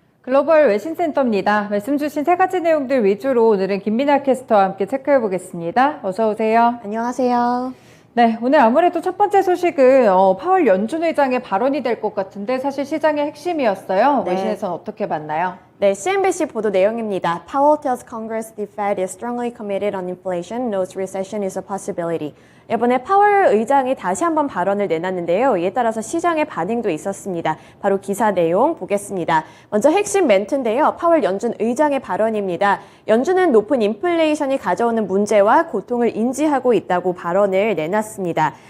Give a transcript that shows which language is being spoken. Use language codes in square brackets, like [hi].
[ko] 글로벌 외신센터입니다. 말씀 주신 세 가지 내용들 위주로 오늘은 김민아 캐스터와 함께 체크해 보겠습니다. 어서 오세요. 안녕하세요. 네, 오늘 아무래도 첫 번째 소식은 파월 연준 의장의 발언이 될 것 같은데 사실 시장의 핵심이었어요. 네. 외신에서는 어떻게 봤나요? 네, CNBC 보도 내용입니다. [en] Powell tells Congress the Fed is strongly committed on inflation, knows recession is a possibility. [ko] 이번에 파월 의장이 다시 한번 발언을 내놨는데요. 이에 따라서 시장의 반응도 있었습니다. 바로 기사 내용 보겠습니다. 먼저 핵심 멘트인데요. 파월 연준 의장의 발언입니다. 연준은 높은 인플레이션이 가져오는 문제와 고통을 인지하고 있다고 발언을 내놨습니다.